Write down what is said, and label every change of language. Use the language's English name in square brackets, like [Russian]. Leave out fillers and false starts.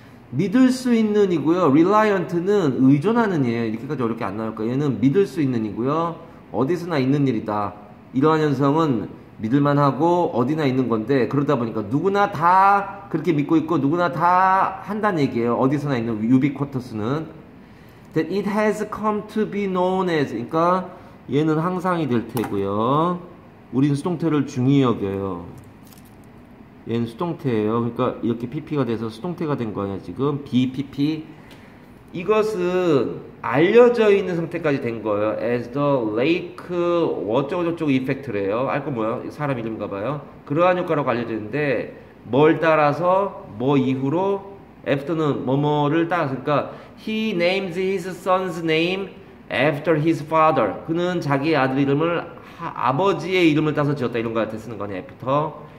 [Korean] 믿을 수 있는 이고요. reliant는 의존하는 이에요. 이렇게까지 어렵게 안 나올 거예요. 얘는 믿을 수 있는 이고요. 어디서나 있는 일이다. 이러한 현상은 믿을만하고 어디나 있는 건데, 그러다 보니까 누구나 다 그렇게 믿고 있고 누구나 다 한다는 얘기예요. 어디서나 있는 ubiquitous는. [English] That it has come to be known as, [Korean] 그러니까 얘는 항상이 될 테고요. 우린 수동태를 중히 여겨요. 얘는 수동태예요. 그러니까 이렇게 pp가 돼서 수동태가 된 거 아니야 지금. bpp. 이것은 알려져 있는 상태까지 된 거예요. as the lake 어쩌고저쩌고 이펙트래요. 알 거 뭐야? 사람 이름인가 봐요. 그러한 효과라고 알려져 있는데, 뭘 따라서 뭐 이후로 after는 뭐뭐를 따라서, 그러니까 [English] he names his son's name after his father. [Korean] 그는 자기의 아들 이름을 아버지의 이름을 따서 지었다, 이런 거 같아 쓰는 거네. after.